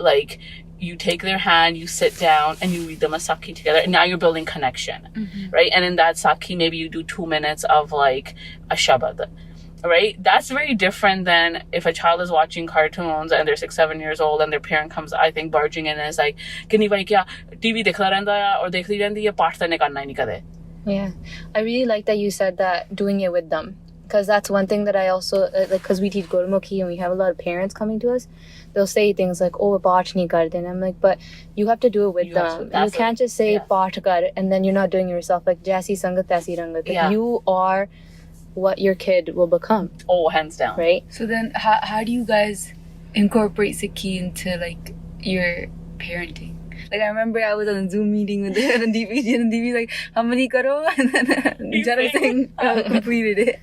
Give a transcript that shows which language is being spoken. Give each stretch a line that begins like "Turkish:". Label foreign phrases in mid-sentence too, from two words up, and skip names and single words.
English: Like, you take their hand, you sit down, and you read them a sakhi together. And now you're building connection, right? And in that sakhi, maybe you do 2 minutes of like a shabad, right? That's very different than if a child is watching cartoons and they're 6-7 years old and their parent comes, I think, barging in and is like,
Punjabi: "ਕਿੰਨੀ ਭਾਈ ਕਿਆ TV ਦੇਖਤਾ ਰਹਿੰਦਾ ਹੈ ਔਰ ਦੇਖਦੀ ਰਹਿੰਦੀ ਹੈ, ਪਾਠ ਤਾਂ ਨਹੀਂ ਕਰਨਾ ਨਹੀਂ ਕਦੇ."
English: Yeah, I really like that you said that, doing it with them. Because that's one thing that I also, like, because we teach Gurmukhi and we have a lot of parents coming to us, they'll say things like, oh,
Punjabi: ਪਾਠ ਨਹੀਂ ਕਰਦੇ.
English: And I'm like, but you have to do it with them. You can't just say
Punjabi: ਪਾਠ ਕਰ
English: and then you're not doing it yourself. Like,
Punjabi: ਜੈਸੀ ਸੰਗਤ, ਤੈਸੀ ਰੰਗਤ.
English: Like, you are what your kid will become. Oh, hands down. Right? So then how do you guys incorporate Sikhi into like your parenting? Like, I remember I was on a Zoom meeting with Randip Ji, and Randip like, "Hamani karo," and then Jara Singh completed it.